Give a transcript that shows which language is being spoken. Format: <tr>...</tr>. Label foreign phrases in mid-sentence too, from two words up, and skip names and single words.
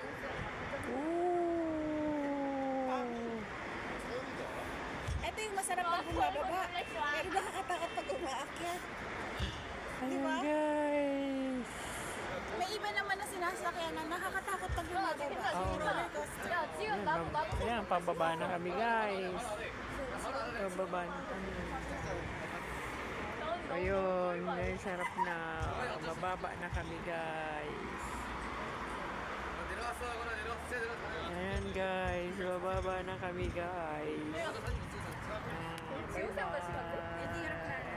<tl>Ooh. Ito yung masarap pag bumababa. Pero nakakatakot pag umaakyat. Ayan Diba?</tl> <en>guys.</en> <tl>May iba naman na sinasakyan na nakakatakot pag bumababa. Oo.</tl> <en>Roller coaster.</en> <ko>야 지금 나도</ko> <tl>Ayan, pababa na kami guys. Pababa na kami. Ayun, ay sarap na. Bababa na kami guys.</tl> <ko>내려갔어, 하거나 내려. 진짜 내려갔어.</ko> <tl>Ayan guys, bababa na kami guys.</tl> <ko>지금 생각나 시간 돼?</ko> <en>Bye-bye.</en>